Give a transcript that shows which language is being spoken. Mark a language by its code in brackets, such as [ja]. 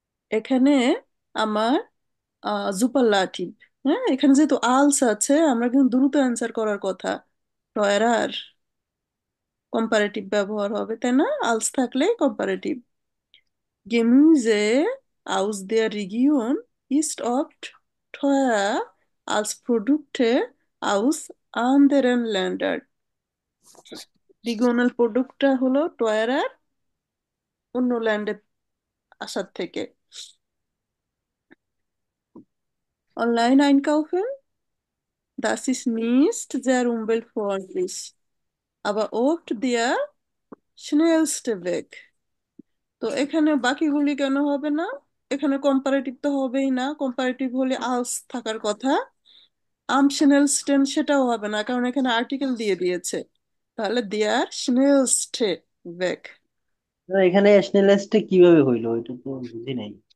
[bn] এখানে আমার জুপারলাটিভ। হ্যাঁ, এখানে যেহেতু আলস আছে আমরা কিন্তু দ্রুত অ্যান্সার করার কথা। টয়রার কম্পারেটিভ ব্যবহার হবে, তাই না? আলস থাকলে comparative. [de] Gemüse aus der Region ist oft teurer als Produkte aus anderen Ländern. [bn] Regional প্রোডাক্টটা হলো টয়ারার অন্য ল্যান্ডে আসার থেকে। [de] অনলাইন einkaufen, Das ist nicht sehr umweltfreundlich, aber oft der schnellste Weg. [bn] তো এখানে বাকিগুলি কেন হবে না? এখানে কম্পারেটিভ তো হবেই না, কম্পারেটিভ হলে আলস থাকার কথা। আম স্নেলস্টেন সেটাও হবে না, কারণ এখানে আর্টিকেল দিয়ে দিয়েছে। তাহলে দেয়ার স্নেলস্টে বেক। না, এখানে ন্যাশনালিস্টে কিভাবে হইলো এটা তো বুঝি নাই।